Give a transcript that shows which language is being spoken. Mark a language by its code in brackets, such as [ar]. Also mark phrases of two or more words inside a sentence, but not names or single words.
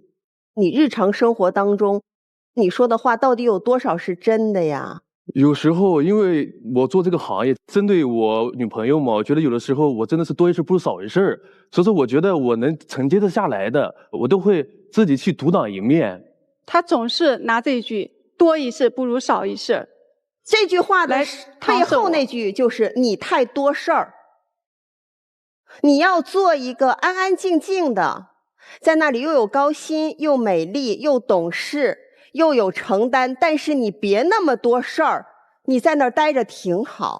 [zh] 你日常生活當中，你說的話到底有多少是真的呀？有時候因為我做這個行業，針對我女朋友嘛，我覺得有的時候我真的是多一事不如少一事，所以說我覺得我能承接得下來的，我都會自己去獨當一面。他總是拿這句多一事不如少一事這句話的背後那句就是你太多事兒。你要做一個安安靜靜的，在那裡又有高薪又美麗又懂事又有承擔，但是你別那麼多事兒，你在那兒待着挺好。